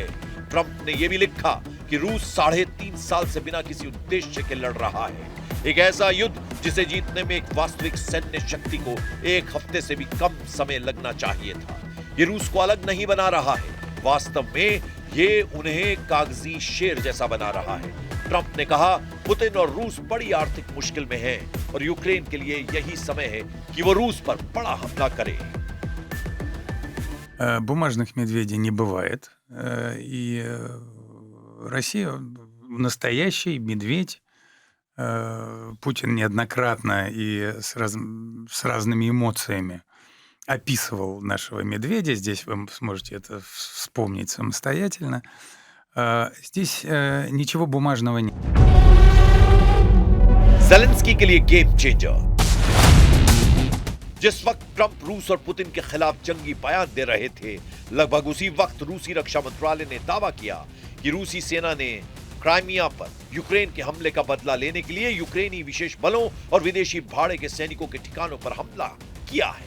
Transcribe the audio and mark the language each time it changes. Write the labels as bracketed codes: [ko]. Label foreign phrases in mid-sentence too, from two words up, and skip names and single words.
[hi] ट्रंप ने यह भी लिखा कि रूस 3.5 साल से बिना किसी उद्देश्य के लड़ रहा है, एक ऐसा युद्ध जिसे जीतने में एक वास्तविक सैन्य शक्ति को 1 हफ्ते से भी कम समय लगना चाहिए था। ये रूस को अलग नहीं बना रहा है, वास्तव में ये उन्हें कागजी शेर जैसा बना रहा है। ट्रंप ने कहा पुतिन और रूस बड़ी आर्थिक मुश्किल में है और यूक्रेन के लिए यही समय है कि वो रूस पर बड़ा हमला करे। [ru] Бумажных медведей не бывает. И Россия настоящий медведь. Путин неоднократно и с разными эмоциями описывал нашего медведя. Здесь вы сможете это вспомнить самостоятельно. Здесь ничего бумажного нет. [hi] ज़ेलेंस्की के लिए [en] game changer. [hi] जिस वक्त ट्रंप रूस और पुतिन के खिलाफ जंगी बयान दे रहे थे, लगभग उसी वक्त रूसी रक्षा मंत्रालय ने दावा किया कि रूसी सेना ने क्राइमिया पर यूक्रेन के हमले का बदला लेने के लिए यूक्रेनी विशेष बलों और विदेशी भाड़े के सैनिकों के ठिकानों पर हमला किया है।